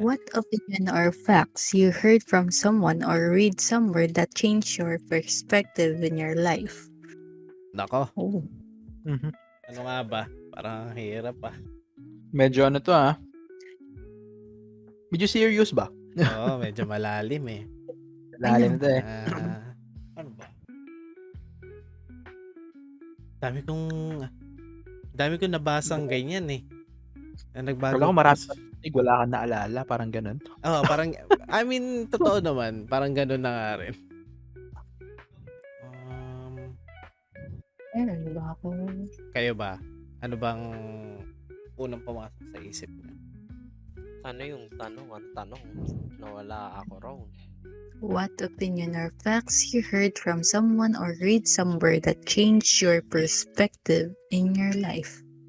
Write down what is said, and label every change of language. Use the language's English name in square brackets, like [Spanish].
[English] What opinion or facts you heard from someone or read somewhere that changed your perspective in your life? [Filipino] Nako, Oh. Mhm. ano nga ba? Parang hirap ah. Medyo ano to Medyo serious ba? Oo, medyo malalim eh. Lalim to eh. Ano ba? Dami kong nabasang ganyan eh. Na nagbago. Kala ko marami wala kang naalala, parang ganun. Oo, parang, [English] I mean, [Filipino] totoo naman. Parang ganun na nga rin. Meron ba ako? Kayo ba? Ano bang unang pumasok sa isip niyo? Ano yung tanong? Ang tanong? Nawala ako raw. [English] What opinion or facts you heard from someone or read somewhere that changed your perspective in your life?